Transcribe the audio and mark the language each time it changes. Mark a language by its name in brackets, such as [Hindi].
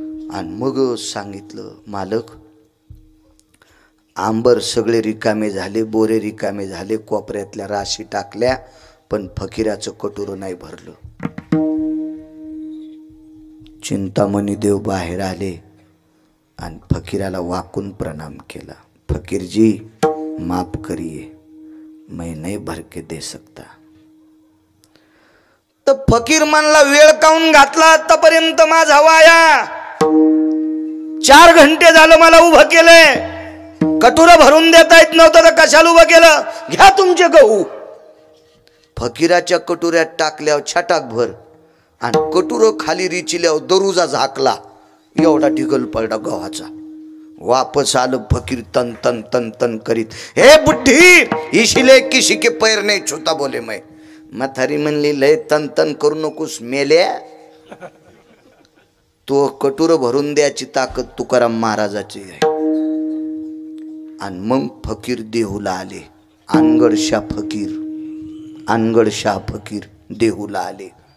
[Marathi] आणि मग सांगितलं, मालक आंबर सगळे रिकामे झाले, बोरे रिकामे झाले, कोपऱ्यातल्या राशी टाकल्या पण फकीराचं कटोरं नाही भरलं। चिंतामणी देव बाहेर आले आणि फकीराला वाकून प्रणाम केला। [Hindi] फकीरजी माफ करिए, मैं नहीं भर के दे सकता। [Marathi] तर फकीर म्हणला, वेळ काऊन घातला आतापर्यंत माझा वाया? 4 घंटे झालं मला उभं केलंय, कटोरं भरून देता येत नव्हतं तर कशाला उभं केलं? घ्या तुमचे गहू। फकीराच्या कटोऱ्यात टाकल्यावर छटाक भर आणि कटोरं खाली रिचिल्यावर दरुजा झाकला, एवढा ढिगल पडला गव्हाचा। वापस आलं फकीर तन तन तन तन करीत, [Hindi] हे बुड्ढी इशिले किसी के पैर नहीं छूता बोले मैं। [Marathi] म्हातारी म्हणली, लय तन तन करू नकोस मेल्या, तो कटोरं भरून द्यायची ताकद तुकाराम महाराजाची आहे। आणि मग फकीर देहूला आले, अनगडशाह फकीर, अनगडशाह फकीर देहूला आले।